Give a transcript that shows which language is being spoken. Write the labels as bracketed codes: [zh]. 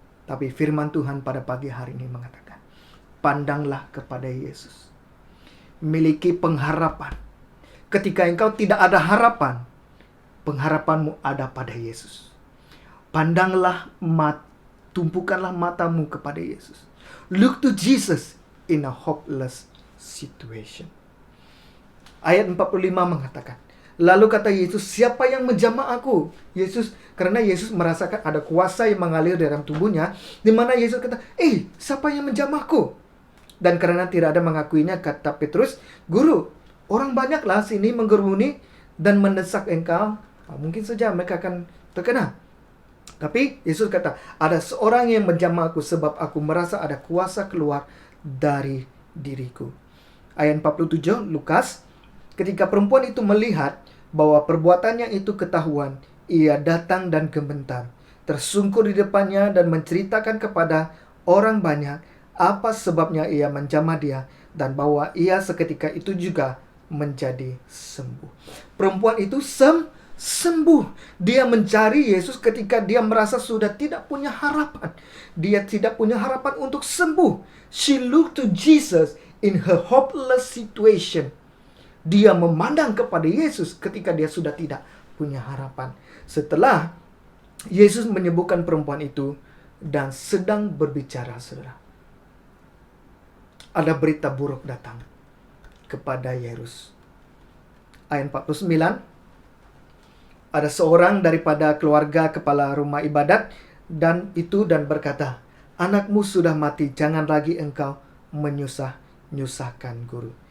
[ms] Tapi firman Tuhan pada pagi hari ini mengatakan, pandanglah kepada Yesus. Miliki pengharapan. Ketika engkau tidak ada harapan, pengharapanmu ada pada Yesus. Pandanglah, tumpukanlah matamu kepada Yesus. [en] Look to Jesus in a hopeless situation. [ms] Ayat 45 mengatakan, lalu kata Yesus, siapa yang menjamah aku? Karena Yesus merasakan ada kuasa yang mengalir dalam tubuhnya, di mana Yesus kata, siapa yang menjamahku? Dan karena tidak ada mengakuinya, kata Petrus, Guru, orang banyaklah sini menggerumuni dan mendesak engkau. Mungkin saja mereka akan terkena. Tapi Yesus kata, ada seorang yang menjamah aku sebab aku merasa ada kuasa keluar dari diriku. Ayat 47 Lukas, ketika perempuan itu melihat bahwa perbuatannya itu ketahuan, ia datang dan gemetar, tersungkur di depannya dan menceritakan kepada orang banyak apa sebabnya ia menjamah dia, dan bahwa ia seketika itu juga menjadi sembuh. Perempuan itu sembuh. Dia mencari Yesus ketika dia merasa sudah tidak punya harapan. Dia tidak punya harapan untuk sembuh. [en] She looked to Jesus in her hopeless situation. [ms] Dia memandang kepada Yesus ketika dia sudah tidak punya harapan. Setelah Yesus menyembuhkan perempuan itu dan sedang berbicara, saudara, ada berita buruk datang kepada Yairus. Ayat 49, ada seorang daripada keluarga kepala rumah ibadat dan berkata, anakmu sudah mati, jangan lagi engkau menyusahkan guru.